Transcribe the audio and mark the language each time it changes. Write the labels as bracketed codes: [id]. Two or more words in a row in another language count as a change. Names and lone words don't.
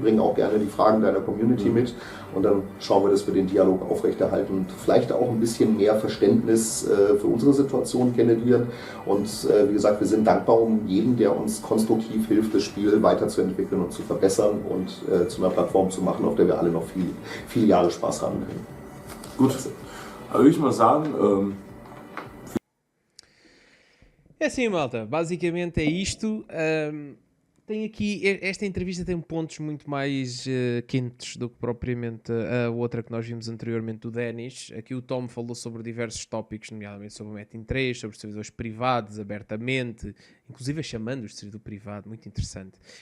[de] Bring auch gerne die Fragen deiner Community mit und dann schauen wir, dass wir den Dialog aufrechterhalten und vielleicht auch ein bisschen mehr Verständnis für unsere Situation generieren. Und wie gesagt, wir sind dankbar um jeden, der uns konstruktiv hilft, das Spiel weiterzuentwickeln und zu verbessern und zu einer Plattform zu machen, auf der wir alle noch viele Jahre Spaß haben können. Gut, also würde ich mal sagen, [pt] É assim, malta. Basicamente é isto. Tem aqui, esta entrevista tem pontos muito mais quentes do que propriamente a outra que nós vimos anteriormente do Dennis. Aqui o Tom falou sobre diversos tópicos, nomeadamente sobre o Metin 3, sobre os servidores privados, abertamente, inclusive chamando os de servidor privado, muito interessante.